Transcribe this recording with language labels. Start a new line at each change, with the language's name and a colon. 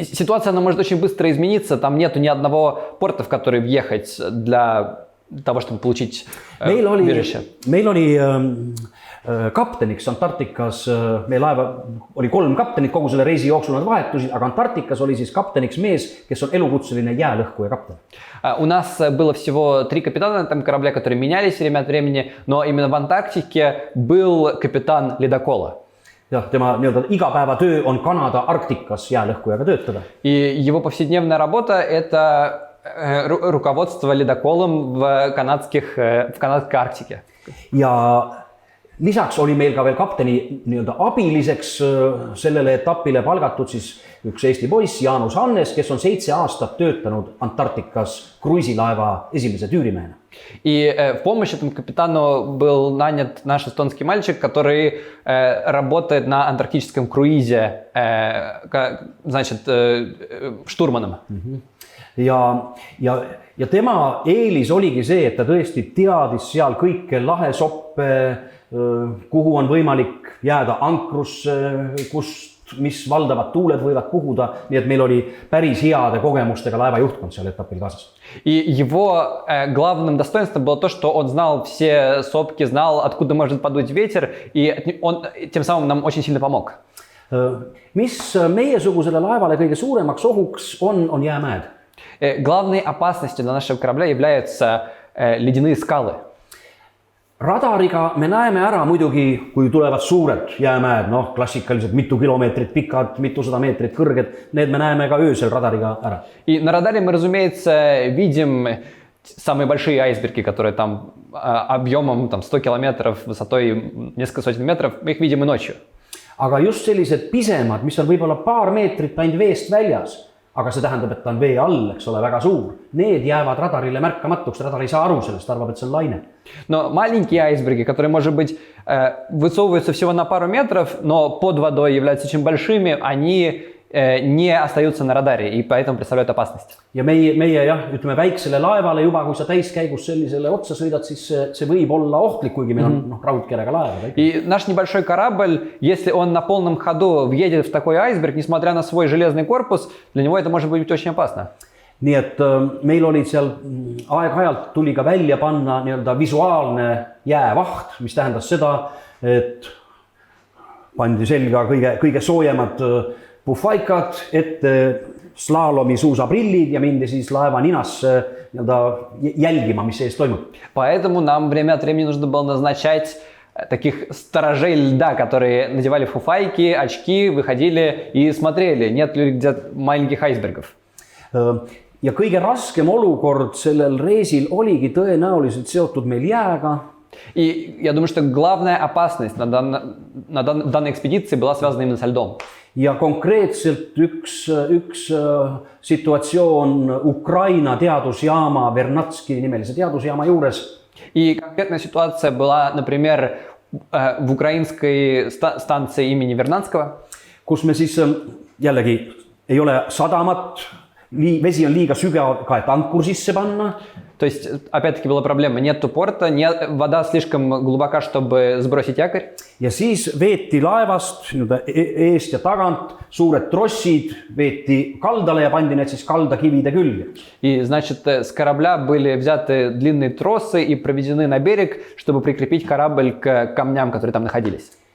Russian: Ситуация она может очень быстро измениться, там нету ни одного порта, в который въехать для того, чтобы получить убежище.
Estonian: Meil oli kapteniks Antarktikas, meie laeva oli 3 kaptenit, kogu selle reisi jooksul nad vahetusid, aga Antarktikas oli siis kapteniks mees, kes on elukutseline jäälõhkuja kapten.
Russian: У нас было всего 3 капитана на этом корабле, которые менялись время от времени, но именно в Антарктике был капитан ледокола.
Estonian: Jah, tema nii-öelda igapäevatöö on Kanada Arktikas jäälõhkujaga töötada.
Russian: И его повседневная работа это руководство ледоколом в канадской Арктике.
Estonian: Ja lisaks oli meil ka veel kapteni nii-öelda abiliseks sellele etapile palgatud siis üks Eesti poiss, Jaanus Hannes, kes on 7 aastat töötanud Antarktikas kruiisilaeva esimese tüürimehena.
Russian: И в помощь этому капитану был нанят наш эстонский мальчик, который работает на антарктическом круизе, значит, штурманом.
Estonian: Ja tema eelis oligi see, et ta tõesti teadis seal kõike lahesoppe, kuhu on võimalik jääda ankrusse, kust mis valdavad tuuled võivad puhuda, nii et meil oli päris heade kogemustega laeva juhtkond seal etapil kaasas.
Russian: И его главным достоинством было то, что он знал все сопки, знал, откуда может подуть ветер, и он тем самым нам очень сильно помог.
Estonian: Mis meiesugusele laevale kõige suuremaks ohuks on jäämäed.
Russian: Главной опасностью для нашего корабля являются ледяные скалы.
Estonian: Radariga me näeme ära muidugi, kui tulevad suured jäämäed, noh, klassikaliselt mitu kilomeetrit pikad, mitusada meetrit kõrged, need me näeme ka öösel radariga ära.
Russian: И на радаре мы, разумеется, видим самые большие айсберги, которые там объемом 100 километров, высотой несколько сотен метров, мы их видим и ночью.
Estonian: Aga just sellised pisemad, mis on võib-olla paar meetrit ainult veest väljas, aga see tähendab, et ta on vee all, eks ole, väga suur. Need jäävad radarile märkamatuks, radar ei saa aru sellest, arvab, et see on laine.
Russian: Но маленькие айсберги, которые, может быть, высовываются всего на пару метров, но под водой являются очень большими, они не остаются на радаре и поэтому представляют опасность.
Estonian: Ja meie jah, ütleme väiksele laevale juba, kui sa täiskäigus sellisele otsa sõidad, siis see võib olla ohtlik, kuigi meil on raudkerega laeva.
Russian: И наш небольшой корабль, если он на полном ходу въедет в такой айсберг, несмотря на свой железный корпус, для него это может быть очень опасно.
Estonian: Nii et meil olid seal aeg-ajalt tuli ka välja panna nii-öelda visuaalne jäävaht, mis tähendas seda, et pandi selga kõige soojemad puhvaikad, ette slaalomi suusaprillid ja mindi siis laeva ninasse jälgima, mis sees toimub.
Russian: Поэтому нам время от времени нужно было назначать таких сторожей льда, которые надевали фуфайки, очки, выходили и смотрели, нет ли где-то маленьких айсбергов.
Estonian: Ja kõige raskem olukord sellel reisil oligi tõenäoliselt seotud meil jääga.
Russian: И я думаю, что главная опасность на данной экспедиции была связана именно со льдом.
Estonian: Ja konkreetselt üks situatsioon Ukraina teadusjaama Vernatski nimelise teadusjaama juures.
Russian: И конкретная ситуация была, например, в украинской станции имени Вернадского.
Estonian: Kus me siis jällegi ei ole sadamat, vesi on liiga sügav, et ankur sisse panna.
Russian: То есть, опять-таки, была проблема. Нету порта, вода слишком глубока, чтобы сбросить якорь.
Estonian: Ja siis veeti laevast eest ja tagant suured trossid, veeti kaldale ja pandi need siis kaldakivide külge.
Russian: И, значит, с корабля были взяты длинные тросы и проведены на берег, чтобы прикрепить корабль к камням, которые там находились.